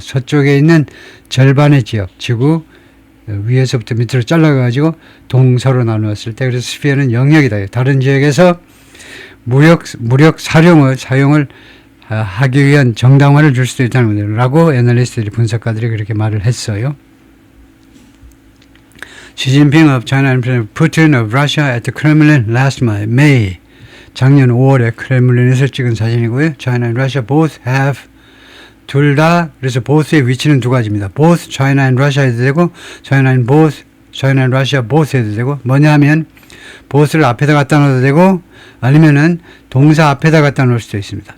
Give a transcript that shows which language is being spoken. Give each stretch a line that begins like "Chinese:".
Korean: 서쪽에 있는 절반의 지역, 지구 위에서부터 밑으로 잘라가지고 동서로 나누었을 때 그래서 스피어는 영역이다. 다른 지역에서 무력 사용을 하기 위한 정당화를 줄 수도 있다는 거죠. 라고 애널리스트들이 분석가들이 그렇게 말을 했어요.
English: Xi Jinping of China and President Putin of Russia at the Kremlin last May.
Korean: 작년 5월에 크렘린에서 찍은 사진이고요.
English: China and Russia both have
Korean: 둘 다 그래서 both의 위치는 두 가지입니다.
English: both China and Russia
Korean: 해도 되고 China and Russia both 해도 되고 뭐냐면 both를 앞에다 갖다 놓아도 되고 아니면은 동사 앞에다 갖다 놓을 수도 있습니다.